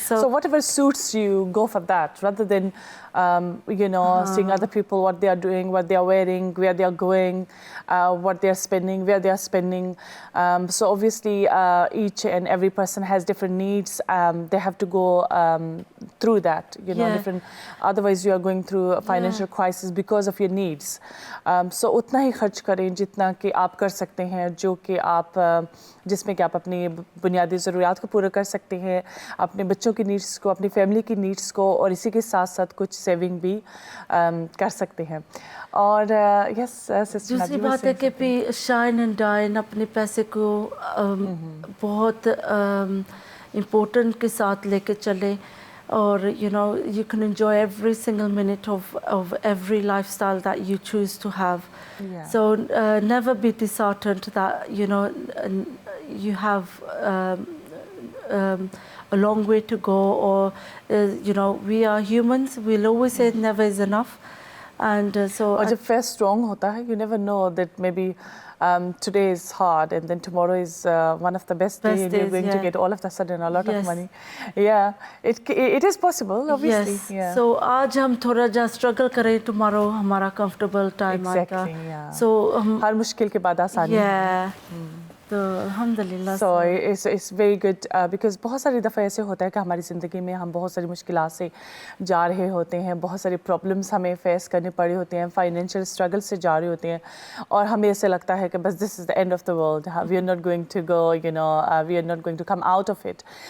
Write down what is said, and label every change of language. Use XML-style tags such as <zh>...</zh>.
<en>So whatever suits you, go for that, rather than seeing other people, what they are doing, what they are wearing, where they are going, what they are spending, where they are spending. So obviously each and every person has different needs. They have to go through that, different. Otherwise you are going through a financial crisis because of your needs.</en> <hi>So उतना ही खर्च करें जितना कि आप कर सकते हैं, जो कि आप जिसमें कि आप अपनी बुनियादी ज़रूरियात को पूरा कर सकते हैं, अपने बच्चों की नीड्स को, अपनी फैमिली की नीड्स को, और इसी के साथ साथ कुछ सेविंग भी कर सकते हैं. और दूसरी बात है कि शाइन एंड डाइन अपने पैसे को बहुत इम्पोर्टेंट के साथ लेके चले, और</hi> <en>you can enjoy every single minute of every lifestyle that you choose to have. So never be disheartened that you have a long way to go, or we are humans, we'll always say never is enough. And so</en> <hi>और जब face strong होता है,</hi> <en>you never know that maybe today is hard and then tomorrow is one of the best days, and you're going to get all of the sudden a lot of money. It is possible, obviously.</en> <hi>So आज हम थोड़ा जा struggle करें, tomorrow हमारा comfortable time आएगा.</hi> <en>So</en> <hi>हर मुश्किल के बाद आसानी. तो अल्हम्दुलिल्लाह.</hi> <en>So it's very good because</en> <hi>बहुत सारी दफ़ा ऐसे होता है कि हमारी ज़िंदगी में हम बहुत सारी मुश्किलात से जा रहे होते हैं, बहुत सारी प्रॉब्लम्स हमें फेस करने पड़े होते हैं, फाइनेंशियल स्ट्रगल से जा रहे होते हैं, और हमें ऐसे लगता है कि बस</hi> <en>This is the end of the world, we are not going to go, we are not going to come out of it.</en>